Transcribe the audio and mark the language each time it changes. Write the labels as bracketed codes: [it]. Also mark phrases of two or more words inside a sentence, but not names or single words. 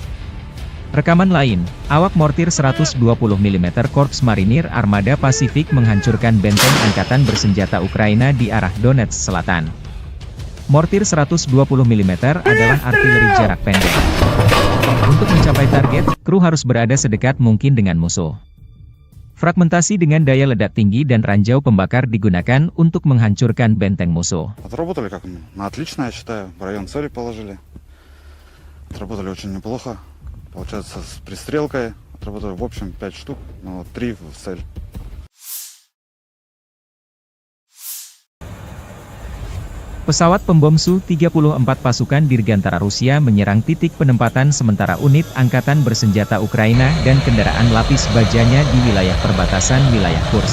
[id] Rekaman lain, awak mortir 120 mm Korps Marinir Armada Pasifik menghancurkan benteng angkatan bersenjata Ukraina di arah Donetsk Selatan. Mortir 120 mm adalah artileri jarak pendek. Untuk mencapai target, kru harus berada sedekat mungkin dengan musuh. Fragmentasi dengan daya ledak tinggi dan ranjau pembakar digunakan untuk menghancurkan benteng musuh. [ru] Отработали как отлично, я считаю. В район цели положили. Отработали очень неплохо. Получается, с пристрелкой отработали в общем 5 штук, но 3 в цель. [id] Pesawat pembom Su-34 pasukan Dirgantara Rusia menyerang titik penempatan sementara unit angkatan bersenjata Ukraina dan kendaraan lapis bajanya di wilayah perbatasan wilayah Kursk.